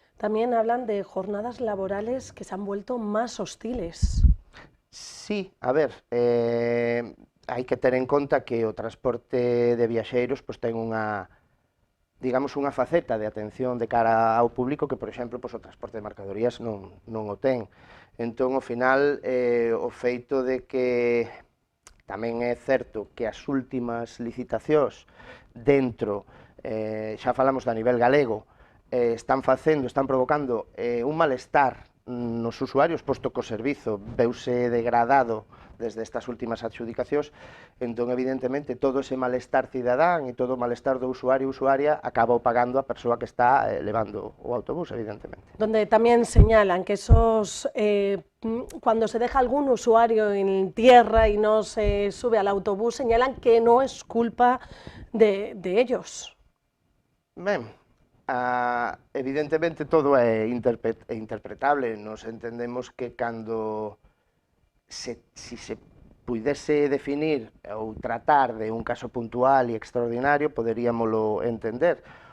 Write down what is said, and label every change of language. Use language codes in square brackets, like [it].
[es] También hablan de jornadas laborales que se han vuelto más hostiles. [gl] Sí, a ver, hai que ter en conta que o transporte de viaxeiros pois, ten unha, digamos, unha faceta de atención de cara ao público que, por exemplo, pois, o transporte de mercadorías non o ten. Entón, ao final, o feito de que tamén é certo que as últimas licitacións dentro, xa falamos da nivel galego, están provocando un malestar nos usuarios, posto que o servizo veuse degradado desde estas últimas adxudicacións, entón, evidentemente, todo ese malestar cidadán e todo o malestar do usuario e usuaria acaba pagando a persoa que está levando o autobús, evidentemente. [es] Donde también señalan que esos, cuando se deja algún usuario en tierra y no se sube al autobús, señalan que no es culpa de ellos. [gl] Ben, evidentemente todo é interpretable, nos entendemos que cando si se puidese definir ou tratar de un caso puntual e extraordinario, poderíamolo entender.